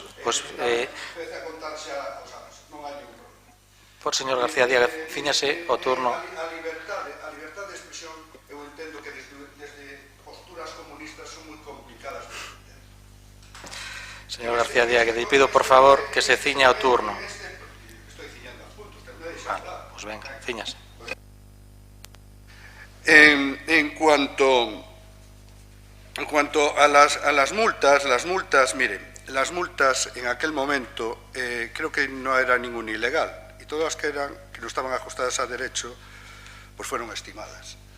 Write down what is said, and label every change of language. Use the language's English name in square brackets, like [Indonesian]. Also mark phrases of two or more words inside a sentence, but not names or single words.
[Galician] empece a contar xa os anos, non hai ningún problema. Por señor García Díaz, fíñase o turno. A liberdade de expresión, eu entendo que desde posturas comunistas son moi complicadas de entender. Señor García Díaz, que te pido, por favor, que se ciña o turno. [Spanish] Estoy ciñando os puntos, usted me deixa hablar. Pues venga, ciñase. En cuanto a las multas, mire, las multas en aquel momento creo que no era ningún ilegal y todas que no estaban ajustadas a derecho pues fueron estimadas,